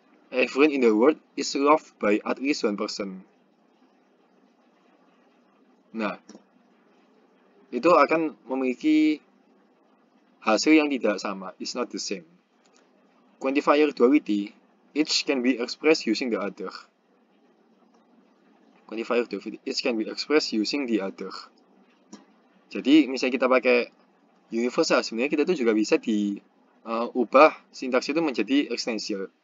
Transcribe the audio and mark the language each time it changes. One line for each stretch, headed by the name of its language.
English: Everyone in the world is loved by at least one person.
Indonesian: Nah, itu akan memiliki hasil yang tidak sama.
English: It's not the same. Quantifier duality, each can be expressed using the other. Quantifier duality, each can be expressed using the other.
Indonesian: Jadi, misalnya kita pakai universal, sebenarnya kita tuh juga bisa diubah sintaks itu menjadi existential.